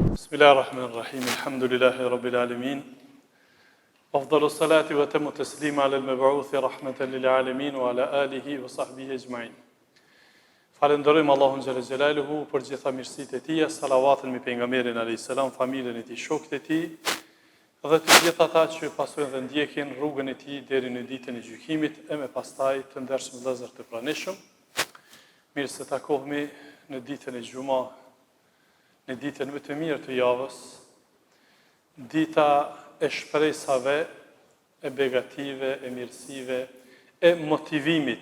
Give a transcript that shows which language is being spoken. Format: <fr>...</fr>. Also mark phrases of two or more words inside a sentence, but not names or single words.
<ar>بسم الله الرحمن الرحيم. الحمد لله رب العالمين. أفضل الصلاة وأتم التسليم على المبعوث رحمة للعالمين وعلى آله وصحبه أجمعين.</ar> <sq>Falenderojmë Allahun</sq> <ar>جل جلاله</ar> <sq>për gjitha mirësitë e tij, salavatën mbi pejgamberin</sq> <ar>عليه السلام,</ar> <sq>familjen e tij, shokët e tij dhe të gjithë ata që pasojnë dhe ndjekin rrugën e tij deri në ditën e gjykimit e me pastaj të ndershëm vëllezër të pranishëm. Mirë se takohemi në ditën e Xuma, në ditën më të mirë të javës, dita e shpresave, e begative, e mirësive, e motivimit.</sq>